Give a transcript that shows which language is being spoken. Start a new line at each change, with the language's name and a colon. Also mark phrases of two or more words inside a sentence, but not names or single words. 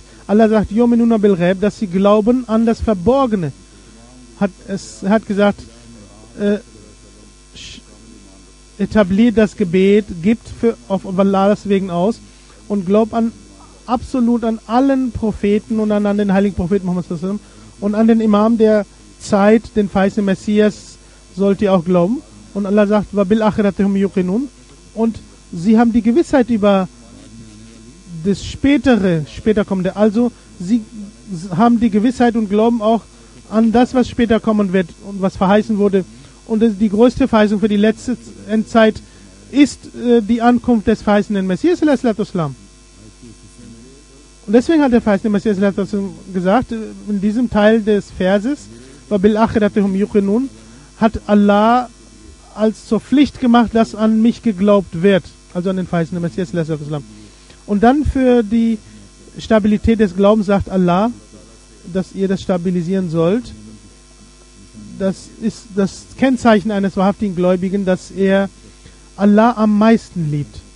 German: Allah sagt,
Arabic: يؤمنون بالغيب,
German: dass sie glauben an das Verborgene. Hat gesagt, etabliert das Gebet, gibt auf Allahs wegen aus und glaubt absolut an allen Propheten und an den heiligen Propheten Muhammad
Arabic: صلى الله عليه وسلم
German: und an den Imam der Zeit, den verheißenen Messias, sollt ihr auch glauben. Und Allah sagt,
Arabic: وَبِالْ آخِرَةِهُمْ يُوقِنُونَ,
German: und sie haben die Gewissheit über das später kommende. Also sie haben die Gewissheit und glauben auch an das, was später kommen wird und was verheißen wurde. Und die größte Verheißung für die letzte Endzeit ist die Ankunft des verheißenen Messias Islam. Und deswegen hat der verheißene Messias Islam gesagt, in diesem Teil des Verses,
Arabic: وَبِالْ آخِرَةِهُمْ يُوقِنُونَ,
German: hat Allah als zur Pflicht gemacht, dass an mich geglaubt wird, also an den verheißenen Messias Islam. Und dann für die Stabilität des Glaubens sagt Allah, dass ihr das stabilisieren sollt. Das ist das Kennzeichen eines wahrhaftigen Gläubigen, dass er Allah am meisten liebt.